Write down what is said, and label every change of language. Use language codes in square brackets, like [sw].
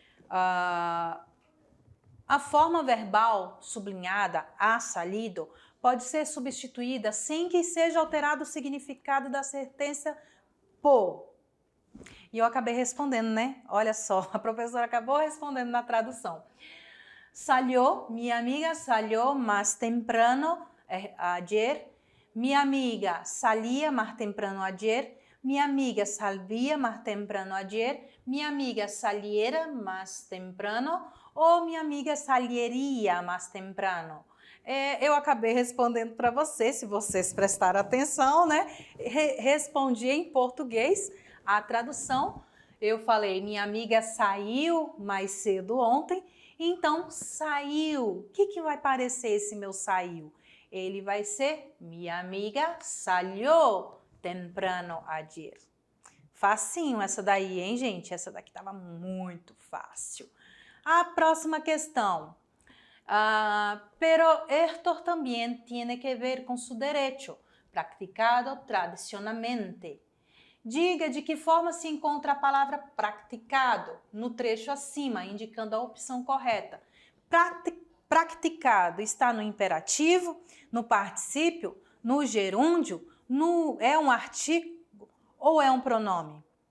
[pt] A forma verbal sublinhada, [es] ha salido, [pt] pode ser substituída sem que seja alterado o significado da sentença por. E eu acabei respondendo, né? Olha só, a professora acabou respondendo na tradução. [es] Salió, [pt] minha amiga [es] salió más temprano ayer. [pt] Minha amiga [es] salía más temprano ayer. Minha amiga salía más temprano ayer. [pt] Minha amiga [es] saliera más temprano. [pt] Ou minha amiga [es] salieria más temprano. [pt] Eu acabei respondendo para vocês, se vocês prestaram atenção, né? Respondi em português. A tradução, eu falei, minha amiga saiu mais cedo ontem, então saiu. O que vai parecer esse meu saiu? Ele vai ser, minha amiga [es] salió temprano ayer. [pt] Facinho essa daí, hein, gente? Essa daqui estava muito fácil. A próxima questão. [es] Pero esto también tiene que ver con su derecho, practicado tradicionalmente. [pt] Diga de que forma se encontra a palavra praticado no trecho acima, indicando a opção correta. Praticado está no imperativo, no particípio, no gerúndio, é um artigo ou é um pronome?